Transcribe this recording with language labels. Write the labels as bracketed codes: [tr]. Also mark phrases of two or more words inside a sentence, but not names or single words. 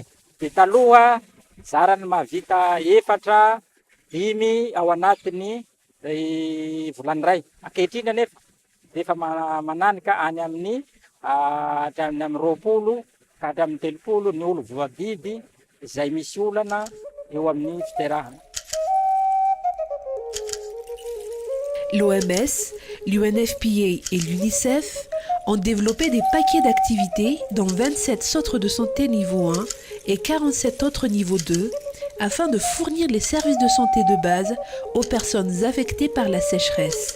[mg] De taloha zarany mahavita 4, 5 ao anatiny volany ray. Ankehitriny anefa efa mananika any amin'ny hatramin'ny amin'ny 20 ka hatramin'ny 30 ny olo voabiby izay misy olana eo amin'ny fiterahana. [fr] L'OMS, l'UNFPA et l'UNICEF ont développé des paquets d'activités dans 27 centres de santé niveau 1 et 47 autres niveau 2 afin de fournir les services de santé de base aux personnes affectées par la sécheresse.